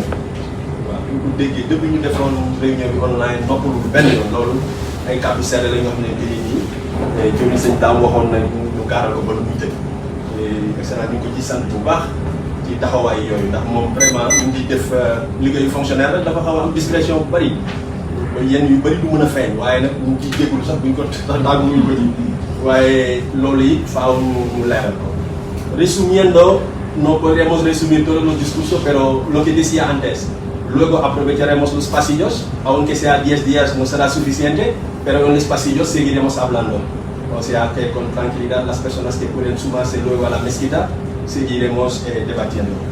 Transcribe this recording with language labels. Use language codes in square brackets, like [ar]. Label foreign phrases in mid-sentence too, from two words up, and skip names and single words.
[wo] nekk waaw bi ñu ko déggee depuis ñu defoon réunion bi online noppalul benn yoon loolu ay kàddu seede la nga xam ne bii nii jëwriñ sëñ Daam waxoon na ñu gaaral ko ba lu muy tëj excellence ñu ngi ko ci sant bu baax ci taxawaay yooyu ndax moom vraiment ñu ngi def liggéeyu fonctionnaire rek dafa xaw a am discrétion bu bëri yenn yu bëri du mën a feeñ waaye nag ñu ngi ciy jégalu sax buñ ko daaguñu ko ji waaye loolu it faaw ñu leeral ko. [es] Resumiendo, no podríamos resumir todos los discursos, pero lo que decía antes, luego aprovecharemos los pasillos, aunque sea 10 días no será suficiente, pero en los pasillos seguiremos hablando. O sea que con tranquilidad las personas que pueden sumarse luego a la mezquita seguiremos debatiendo.